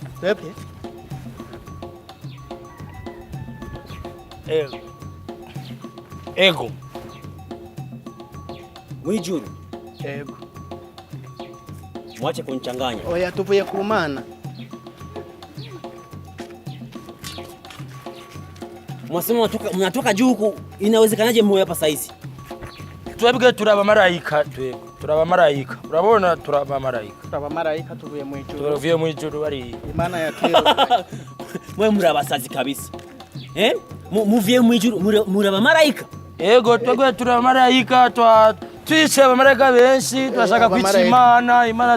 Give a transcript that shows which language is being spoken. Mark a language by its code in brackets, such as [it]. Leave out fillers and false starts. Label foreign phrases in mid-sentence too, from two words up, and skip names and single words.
[rn] Mwebwe? Ego. Mwijuru. Ego. [sw] Mwache kunichanganya. [rn] Oya, tuvuye ku Mana. [sw] Mwasema mnatoka juu huku, inawezekanaje mwe hapa saizi? [rn] Twebwe turaba marayika, twebwe turaba marayika. Urabona turaba marayika. Turaba marayika tuvuye mu ijuru. Tuvuye mu ijuru bari Imana ya kero. Mwe murabasazi kabisa. Muvuye mu ijuru muraba marayika? Ego, twebwe turaba marayika, twishe abamarayika benshi, twashaka kwica Imana, Imana